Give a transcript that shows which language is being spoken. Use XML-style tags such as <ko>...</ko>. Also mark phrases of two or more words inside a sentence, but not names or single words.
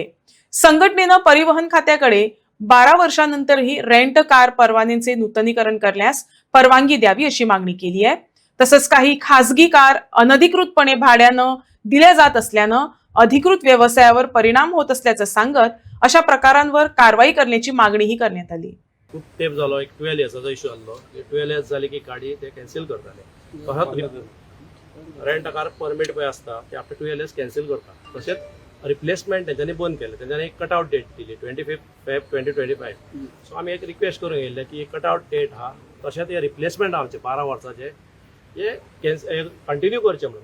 <mr>संघटनेनं परिवहन खात्याकडे 12 वर्षांनंतरही</mr> <en>rent car</en> <mr>परवान्यांचे नूतनीकरण करण्यास परवानगी द्यावी अशी मागणी केली आहे। तसंच काही खासगी कार अनधिकृतपणे भाड्यानं दिल्या जात असल्यानं अधिकृत व्यवसायावर परिणाम होत असल्याचं सांगत अशा प्रकारांवर कारवाई करण्याची मागणीही करण्यात आली।</mr> <kok>खूप तेप झालो, एक 12 इयर्साचो इश्यू आसलो। 12 इयर्स जाली की गाडी ते कॅन्सल करताले। तसोच</kok> <en>rent car permit</en> <kok>पळय आसता ते</kok> <en>after 12 years</en> <kok>कॅन्सल करता। तशेंच रिप्लेसमेंट तेंच्यांनी बंद केलें। तेंच्यांनी एक</kok> <en>cut out date</en> <kok>दिली 25 फेब 2025। सो आमी एक रिक्वेस्ट करूंक येयल्ले की</kok> <en>cut out date</en> <kok>हा तशेंच हे रिप्लेसमेंट आमचे 12 वर्साचे हे कंटिन्यू करचे म्हणून।</kok>